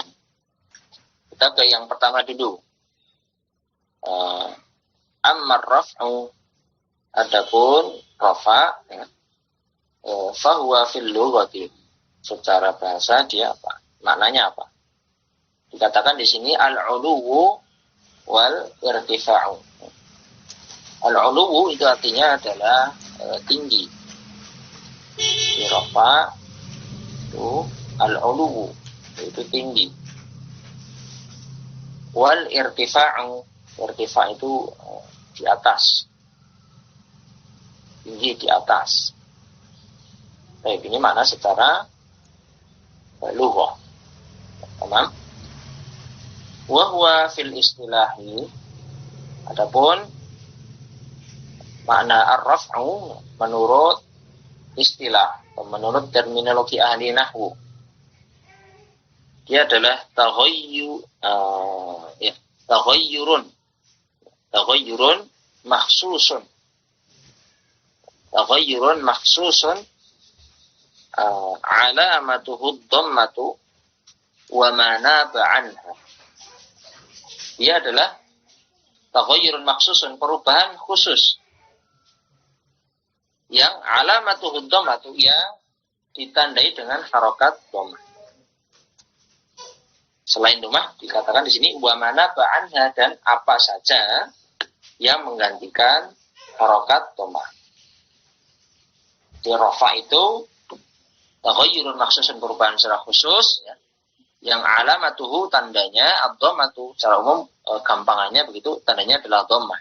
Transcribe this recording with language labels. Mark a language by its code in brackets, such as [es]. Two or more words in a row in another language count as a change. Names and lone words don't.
[id] Kita ke yang pertama dulu. [ar] أما الرفع, [id] adapun rafa, ya, [ar] فهو في اللغة, [id] secara bahasa dia apa? Maknanya apa? Dikatakan di sini [ar] العلو والارتفاع. [id] Al-uluwu itu artinya adalah tinggi. Di rafa itu al-uluwu itu tinggi. Wal irtifa'u, irtifa' itu di atas, tinggi di atas. Baik, ini makna secara lughah. Paham? [ar] وهو في الاصطلاح, [id] adapun makna ar-raf'u menurut istilah, menurut terminologi ahli nahwu, dia adalah [ar] تغير مخصوص تغير مخصوص علامته الضمة وما ناب عنها. [id] Dia adalah [ar] تغير مخصوص, [id] perubahan khusus yang [ar] علامته الضمة, [id] yang ditandai dengan harokat dhammah. Selain dhammah dikatakan di sini [ar] وما ناب عنها, [id] dan apa saja yang menggantikan harokat dhammah. Di rafa itu [ar] تغير مخصوص, [id] perubahan secara khusus, ya, yang alamatuhu, tandanya ad-dhammatu, secara umum gampangannya begitu, tandanya adalah dhammah.